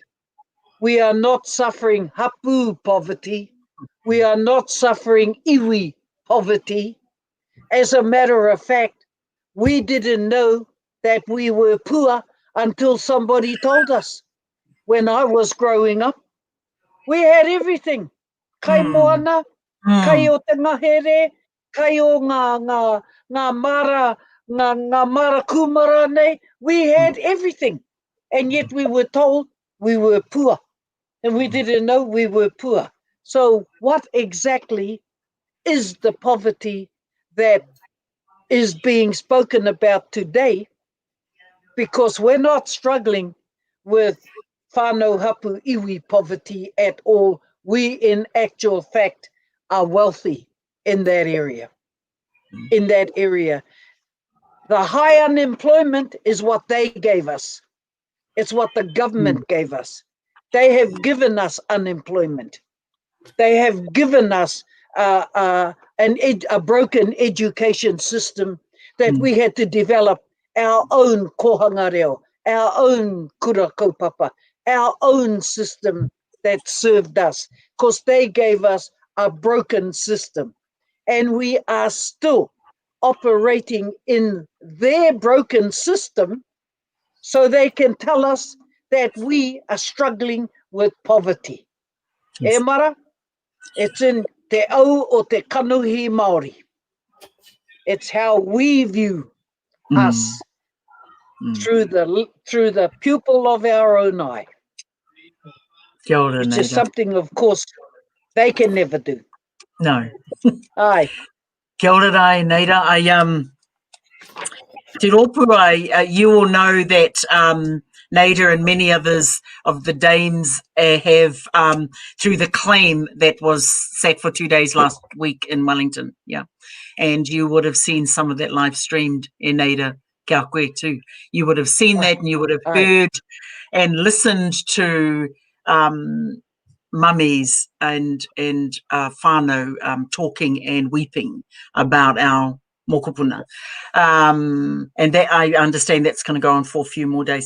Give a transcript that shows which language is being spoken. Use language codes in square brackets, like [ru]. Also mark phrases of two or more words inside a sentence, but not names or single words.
[en] We are not suffering hapu poverty. We are not suffering iwi poverty. As a matter of fact, we didn't know that we were poor until somebody told us. When I was growing up, we had everything. [mi] Kai moana, kai o te ngahere, kai o ngā mara kumara nei. [en] We had everything. And yet we were told we were poor. And we didn't know we were poor. So what exactly is the poverty that is being spoken about today? Because we're not struggling with [mi] whānau hapu iwi [en] poverty at all. We, in actual fact, are wealthy in that area. In that area. The high unemployment is what they gave us. It's what the government gave us. They have given us unemployment. They have given us a broken education system that we had to develop our own [mi] kohanga reo, [en] our own [mi] kura kaupapa, [en] our own system that served us, because they gave us a broken system. And we are still operating in their broken system, so they can tell us that we are struggling with poverty. Yes. [mi] E mara, [en] it's in [mi] te au o te kanuhi Māori. [en] It's how we view us through the pupil of our own eye. [mi] Kia ora, [en] Which Naida. is something, of course, they can never do. No. Aye. [mi] Kia ora, Naida. Te Ropu, [en] you all know that Naida and many others of the dames have, through the claim that was sat for 2 days last week in Wellington, and you would have seen some of that live streamed in Naida [mi] kia koe [en] too. You would have seen that, and you would have heard and listened to mummies and whānau talking and weeping about our Mokopuna. And that, I understand that's going to go on for a few more days.